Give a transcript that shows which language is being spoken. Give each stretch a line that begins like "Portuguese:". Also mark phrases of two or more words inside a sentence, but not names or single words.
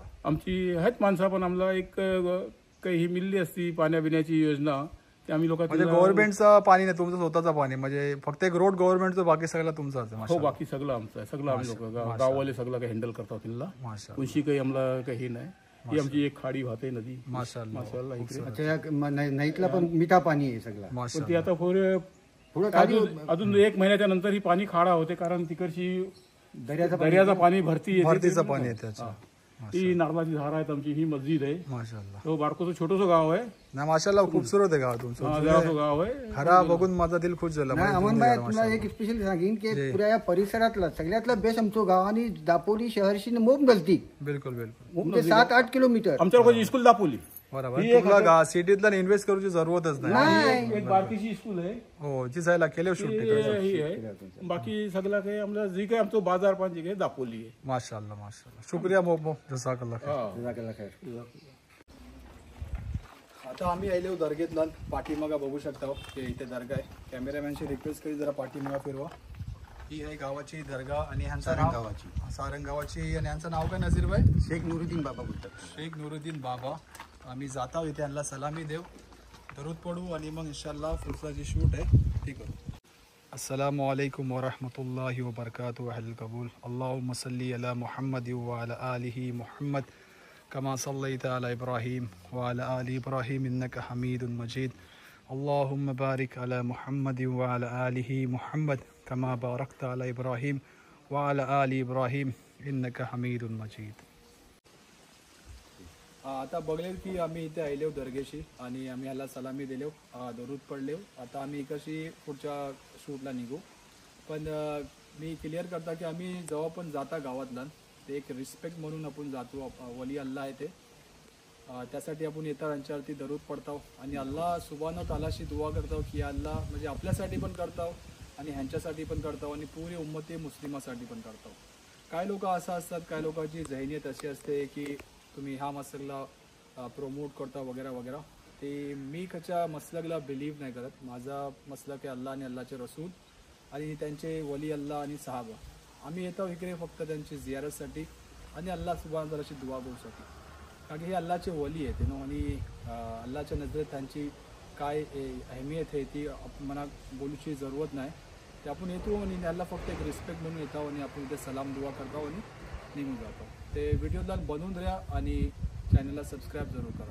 Marathi: आमची आहेत माणसं पण आम्हाला एक काही ही मिळली असती पाण्याबिण्याची योजना ते आम्ही लोक म्हणजे गव्हर्नमेंटचं पाणी नाही तुमचं स्वतःचं पाणी म्हणजे फक्त एक रोड गव्हर्नमेंटचं बाकी सगळं तुमचं आहे. हो माशाल्लाह. बाकी सगळं आमचं आहे सगळं आम्ही लोक गाववाले सगळं काही हँडल करतात तिला माशाल्लाह. कोणशी काही आम्हाला काही नाही. ही आमची एक खाडी वाहते नदी माशाल्लाह. माशाल्लाह इकडे. अच्छा या नाईटला पण मिठा पाणी आहे सगळं. पण ती माशाल्लाह. आता पुढे पुढे खाली अजून 1 महिन्याच्या नंतर ही पाणी खाडा होते कारण तिकडची दर्याचा पाणी भरती येते. भरतीचं पाणी येते. अच्छा. ही नारळाची झाड आहेत आमची ही मस्जिद आहे. माशाल्लाह. तो बारकोचं छोटंसं गाव आहे. नाही माशाल्लाह खूपसूरत आहे गाव तुमचं. जरासं गाव आहे. खरा बघून माझा दिल खुश झाला. नाही अमन भाई तुला एक स्पेशल सांगेन की पुऱ्या या परिसरातला सगळ्यातला बेस्ट आमचं गाव आणि दापोली शहरशी मोब नजदीक बिलकुल बिलकुल मोब ते 7-8 किलोमीटर. आमच्या लोकांची स्कूल दापोली बरोबर. तुला सिटीतला इन्व्हेस्ट करूची जरूरतच नाही. नाही एक बारकीची स्कूल आहे. हो जी जायला केले शूट तिकडे. ही आहे बाकी सगळं काही आमचं जी काही आमचं बाजार पण जी काही दापोली आहे. माशाल्लाह माशाल्लाह. शुक्रिया मोब
Arabic: جزاك الله خير. جزاك الله خير.
Marathi: आता आम्ही आलो दर्गेतला पाठीमागा बघू शकता की इथे दर्गा आहे. कॅमेरामॅनशी रिक्वेस्ट करी जरा पाठीमागा फिरवा. ही आहे गावाची दर्गा आणि ह्यांचं नाव सारंग गावाची आणि ह्यांचं नाव काय नजीर भाई. शेख नुरुद्दीन बाबा बोलतात. शेख नुरुद्दीन बाबा. आम्ही जाता इथे यांना सलामी देव दरूद पडू आणि मग इन्शाल्लाह पुढचा जी शूट आहे ती करू.
Arabic: السلام عليكم ورحمة الله وبركاته. أهل القبور. اللهم صل على محمد و على آله محمد كما صليت على إبراهيم و على آل إبراهيم إنك حميد مجيد. اللهم بارك على محمد و على آله محمد كما باركت على إبراهيم و على آل إبراهيم إنك حميد مجيد.
Marathi: आता बघले की आम्ही इथे आलो दर्गेशी आणि आम्ही ह्याला सलामी दिलो दरूद पडलो. आता आम्ही कशी पुढच्या शूटला निघू पण मी क्लिअर करता की आम्ही जेव्हा पण जाता गावातला ते एक रिस्पेक्ट म्हणून आपण जातो. वली अल्लाह आहे ते त्यासाठी आपण येता त्यांच्यावरती दरूद पडतो आणि अल्लाह सुबहान तालाशी दुआ करतो की अल्लाह म्हणजे आपल्यासाठी पण करतो आणि ह्यांच्यासाठी पण करतो आणि पुरी उम्मती मुस्लिमासाठी पण करतो. काय लोक असं असतात काय लोकांची जहनीयत अशी असते की तुम्ही ह्या मसलकला प्रमोट करता वगैरे वगैरे. ते मी कशा मसलकला बिलीव्ह नाही करत. माझा मसलक आहे अल्लाह आणि अल्लाहचे रसूल आणि त्यांचे वली अल्लाह आणि सहाबा. आम्ही येतो इकडे फक्त त्यांची जियारतसाठी आणि अल्लाह सुबहान तालाची दुआ करूसाठी कारण की हे अल्लाहचे वली आहेत नो आणि अल्लाहच्या नजरेत त्यांची काय अहमियत आहे ती मला बोलूची जरूरत नाही. ते आपण येतो आणि अल्लाह फक्त एक रिस्पेक्ट म्हणून येतो आणि आपण इथे सलाम दुआ करतो आणि निघून जातो. ते व्हिडिओला बनवून द्या आणि चॅनलला सबस्क्राईब जरूर करा.